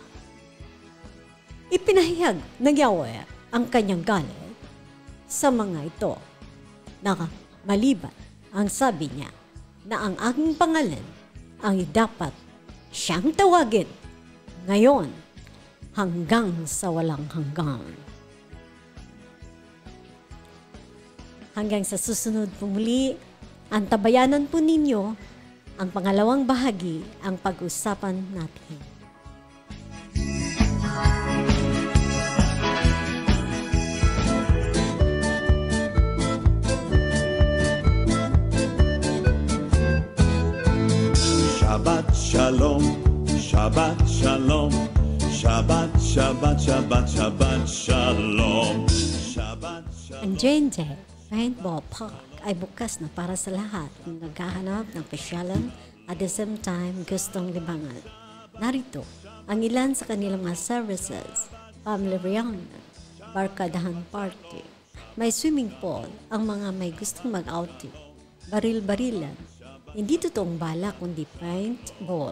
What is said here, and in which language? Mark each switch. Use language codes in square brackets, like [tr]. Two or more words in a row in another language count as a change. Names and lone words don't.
[tl] Ipinahayag ng Yahweh ang kanyang galit sa mga ito na maliban ang sabi niya na ang aking pangalan ang dapat siyang tawagin ngayon hanggang sa walang hanggan. Hanggang sa susunod po muli, ang tabayanan po ninyo, ang pangalawang bahagi, ang pag-usapan natin. [he] שבת שלום, שבת שלום, שבת, שבת, שבת, שבת שלום, שבת שלום. [tl] Ang J&J Paintball Park ay bukas na para sa lahat ng naghahanap ng pasyalan [en] at the same time [tl] gustong libangan. Narito ang ilan sa kanilang mga [en] services family reunion, [tl] barkadahan party. May [en] swimming pool [tl] ang mga may gustong mag-outing. Baril-barilan, hindi totoong bala kundi paintball.